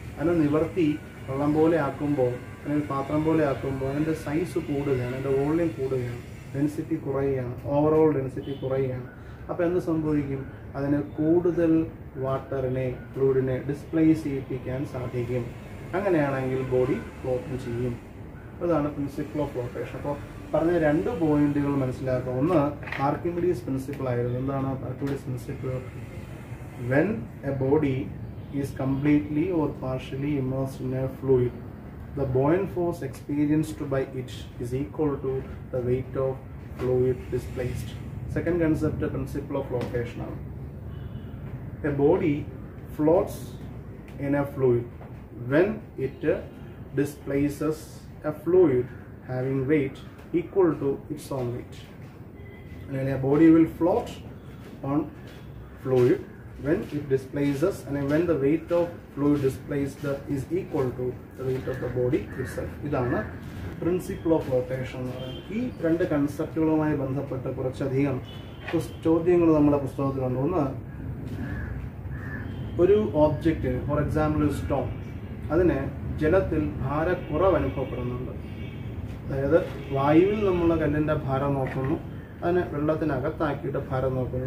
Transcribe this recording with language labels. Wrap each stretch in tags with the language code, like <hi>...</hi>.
<ml>അതിനെ നിവർത്തി വെള്ളം പോലെ ആക്കുമ്പോൾ, അല്ലെങ്കിൽ പാത്രം പോലെ ആക്കുമ്പോൾ അതിൻ്റെ സൈസ് കൂടുകയാണ്, അതിൻ്റെ വോള്യം കൂടുകയാണ്, ഡെൻസിറ്റി കുറയുകയാണ്, ഓവറോൾ ഡെൻസിറ്റി കുറയുകയാണ്. അപ്പോൾ എന്ത് സംഭവിക്കും? അതിന് കൂടുതൽ വാട്ടറിനെ, ഫ്ലൂയിഡിനെ ഡിസ്പ്ലേസ് ചെയ്യിപ്പിക്കാൻ സാധിക്കും. അങ്ങനെയാണെങ്കിൽ ബോഡി ഫ്ലോട്ട് ചെയ്യും. അതാണ് പ്രിൻസിപ്പിൾ ഓഫ് ഫ്ലോട്ടേഷൻ. അപ്പോൾ പറഞ്ഞ 2 പോയിന്റുകൾ മനസ്സിലാക്കുക. ഒന്ന് ആർക്കിമിഡീസ് പ്രിൻസിപ്പിൾ ആയിരുന്നു. എന്താണ് Archimedes principle?</ml> <en>When a body is completely or partially immersed in a fluid, the buoyant force experienced by it is equal to the weight of fluid displaced. Second concept, the principle of flotation. A body floats in a fluid when it displaces a fluid having weight equal to its own weight. And a body will float on fluid when it displaces, and when the weight of fluid displaced is equal to the weight of the body itself.</en> <ml>ഇതാണ് principle of flotation എന്ന് പറയുന്നത്. ഈ 2 കൺസെപ്റ്റുകളുമായി ബന്ധപ്പെട്ട് കുറച്ചധികം ചോദ്യങ്ങൾ നമ്മുടെ പുസ്തകത്തിലുണ്ട്. ഒന്ന്, ഒരു ഓബ്ജക്റ്റിന്, ഫോർ എക്സാമ്പിൾ ഒരു സ്റ്റോൺ, അതിനെ ജലത്തിൽ ഭാരക്കുറവ് അനുഭവപ്പെടുന്നുണ്ട്. അതായത് വായുവിൽ നമ്മൾ കല്ലിൻ്റെ ഭാരം നോക്കുന്നു, അതിനെ വെള്ളത്തിനകത്താക്കിയിട്ട് ഭാരം നോക്കുന്നു.</ml>